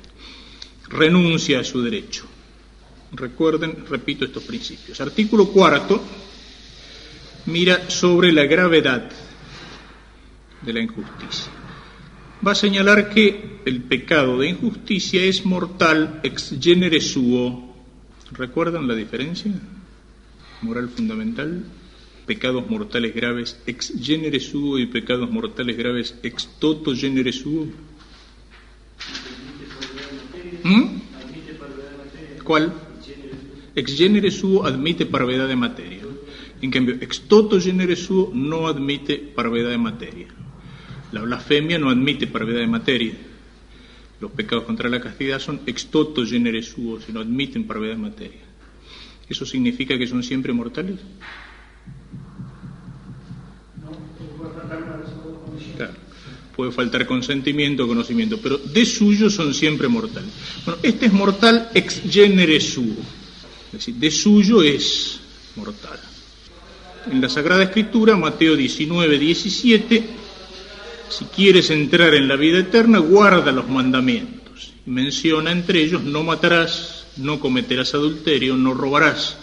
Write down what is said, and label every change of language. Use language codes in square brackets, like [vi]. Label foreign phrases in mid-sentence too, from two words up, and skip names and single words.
[es] Renuncia a su derecho. Recuerden, repito estos principios. Artículo 4, mira sobre la gravedad de la injusticia. Va a señalar que el pecado de injusticia es mortal [la] ex genere suo. [es] ¿Recuerdan la diferencia? Moral fundamental. Pecados mortales graves [la] ex genere suo [es] y pecados mortales graves [la] ex toto genere suo. [es] ¿Cuál? [la] Ex genere suo [es] admite parvedad de materia. En cambio, [la] ex toto genere suo [es] no admite parvedad de materia. La blasfemia no admite parvedad de materia. Los pecados contra la castidad son [la] ex toto genere suo, [es] si no admiten parvedad de materia. ¿Eso significa que son siempre mortales? Claro, puede faltar consentimiento o conocimiento, pero de suyo son siempre mortales. Bueno, este es mortal [la] ex genere suo, [es] es decir, de suyo es mortal. En la Sagrada Escritura, Mateo 19, 17, si quieres entrar en la vida eterna, guarda los mandamientos. Y menciona entre ellos, no matarás, no cometerás adulterio, no robarás.